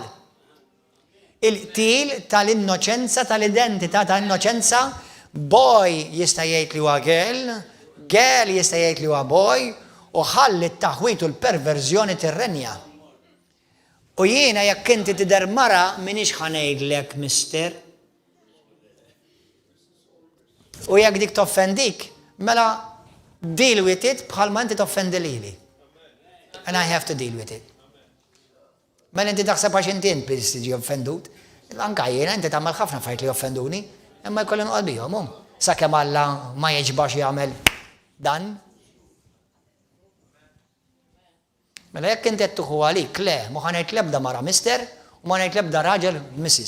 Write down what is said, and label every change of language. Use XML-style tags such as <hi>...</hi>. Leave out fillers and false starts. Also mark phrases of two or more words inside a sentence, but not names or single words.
<mt>Il-qtil tal-innoċenza, tal-identità tal-innoċenza, boy jista' jgħid li huwa girl jista' jgħid li huwa boy, u ħalli t-taħwit u l-perverżjoni tirrenja. U jiena jekk inti tidher mara minix ħanejdlek mister. U jekk dik toffendik, mela</mt> <en>deal with it</en> <mt>bħalma inti toffendi lili.</mt> <en>And I have to deal with it.</en> <mt>Mela inti taħseb għax inti biss tiġi offendut. Anka jiena inti tagħmel ħafna fajt li offenduni, imma jkolli noqgħod bihom. Sakemm Alla ma jiġbax jagħmel dan. Mela jekk inti qed tuħu għalik, le, ma ħanejt l-ebda mara mister u ma ngħid l-ebda raġel missis.</mt>